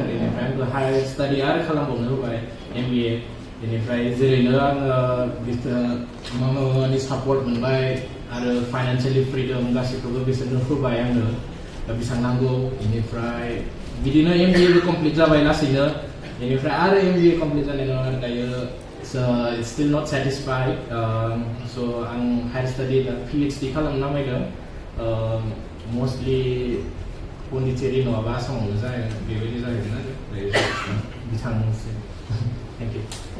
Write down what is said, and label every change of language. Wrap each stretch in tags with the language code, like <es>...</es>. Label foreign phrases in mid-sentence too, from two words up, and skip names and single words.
<brx>बेनिफ्राय आंखौ</brx> <en>higher study</en> <brx>आरो खालामबावनो होबाय MBA बेनिफ्राय जेरैनो आङो मामा बाबानि सापर्ट मोनबाय आरो</brx> <en>financially freedom</en> <brx>गासैखौबो बिसोरनो होबाय आंनो बेसेबां नांगौ बेनिफ्राय बिदिनो MBAबो कमप्लिट जाबाय लासैनो बेनिफ्राय आरो MBA कमप्लिट जानायनि उनाव आरो दायो</brx> <en>it's still not satisfied so</en> <brx>आं</brx> <en>higher study</en> <brx>PhD खालामनो नामायदों mostly पन्डिचेरि नङाबा आसामावनो जायो बेबायदि जाहैगोन आरो बिथांनिसिम</brx> <en>thank you</en>